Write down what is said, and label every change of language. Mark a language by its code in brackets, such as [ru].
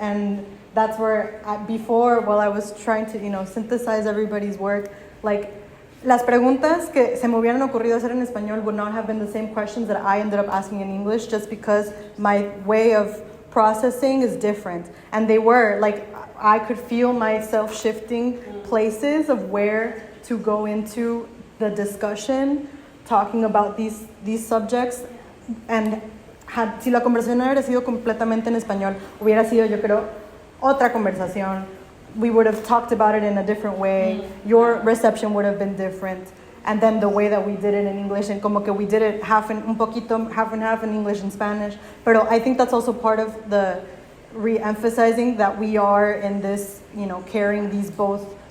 [en] And that's where while I was trying to, synthesize everybody's work, like, [es] las preguntas que se me hubieran ocurrido hacer en español [en] would not have been the same questions that I ended up asking in English, just because my way of processing is different. And they were, like, I could feel myself shifting places of where to go into the discussion, talking about these subjects. [es] And si la conversación hubiera sido completamente en español, hubiera sido, yo creo, otra conversación. [en] We would have talked about it in a different way. Your reception would have been different. And then the way that we did it in English, and [es] como que [en] we did it half and half in English and Spanish. But I think that's also part of the re-emphasizing that we are in this, carrying these both